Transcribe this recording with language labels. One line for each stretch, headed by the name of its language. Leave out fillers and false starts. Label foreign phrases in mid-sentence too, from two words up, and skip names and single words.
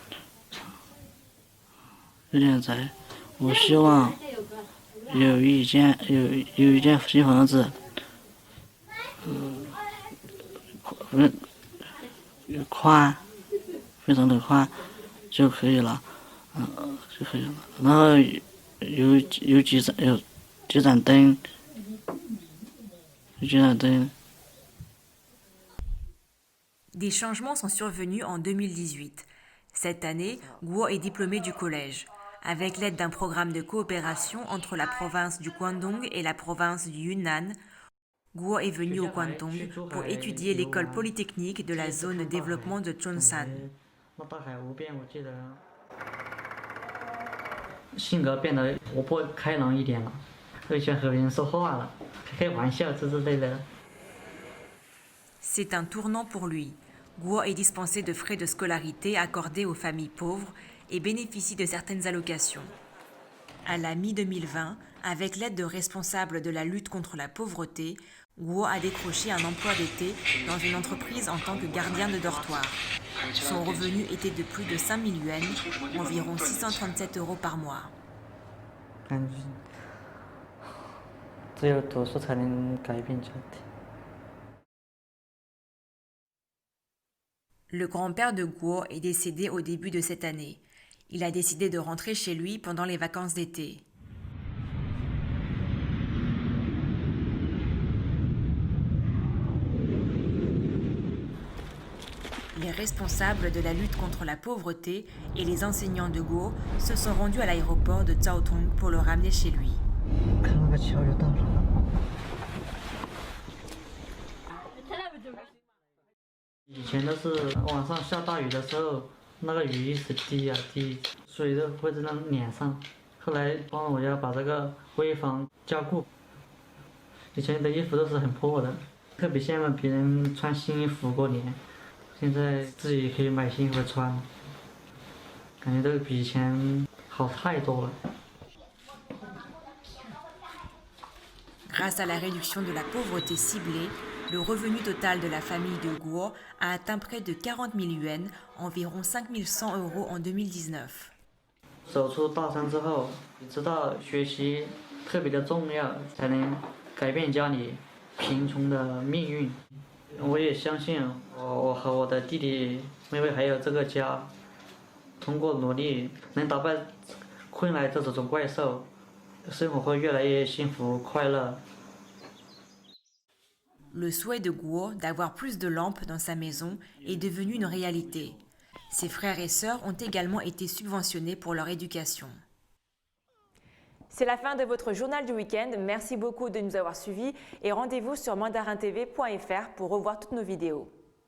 Chinese: 我希望有一间新房子，宽，非常的宽就可以了，就可以了。然后有几盏灯，有几盏灯。
French: Des changements sont survenus en 2018. Cette année, Guo est diplômé du collège. Avec l'aide d'un programme de coopération entre la province du Guangdong et la province du Yunnan, Guo est venu au Guangdong pour étudier l'école polytechnique de la zone de développement de Zhongshan.
Chinese: 那大海无边，我记得性格变得活泼开朗一点了，特别喜欢和别人说话了，开玩笑之类的。
French: C'est un tournant pour lui. Guo est dispensé de frais de scolarité accordés aux familles pauvres et bénéficie de certaines allocations. À la mi-2020, avec l'aide de responsables de la lutte contre la pauvreté, Guo a décroché un emploi d'été dans une entreprise en tant que gardien de dortoir. Son revenu était de plus de 5 000 yuan, environ 637 € par mois.
Chinese: 感觉只有读书才能改变家庭。
French: Le grand-père de Guo est décédé au début de cette année. Il a décidé de rentrer chez lui pendant les vacances d'été. Les responsables de la lutte contre la pauvreté et les enseignants de Guo se sont rendus à l'aéroport de Zhaotong pour le ramener chez lui.
Chinese: 看那个桥就到了。以前都是晚上下大雨的时候，那个雨一直滴啊滴，水都会在那脸上。后来帮我要把这个危房加固。以前的衣服都是很破的，特别羡慕别人穿新衣服过年。现在自己可以买新衣服穿，感觉都比以前好太多了。
French: Grâce à la réduction de la pauvreté ciblée, le revenu total de la famille de Guo a atteint près de 40 000 yuan, environ 5 100 € en 2019.
Chinese: 走出大山之后，知道学习特别的重要，才能改变家里贫穷的命运。我也相信我和我的弟弟妹妹还有这个家，通过努力能打败困来这种怪兽，生活会越来越幸福快乐。
French: Le souhait de Guo d'avoir plus de lampes dans sa maison est devenu une réalité. Ses frères et sœurs ont également été subventionnés pour leur éducation. C'est la fin de votre journal du week-end. Merci beaucoup de nous avoir suivis et rendez-vous sur mandarintv.fr pour revoir toutes nos vidéos.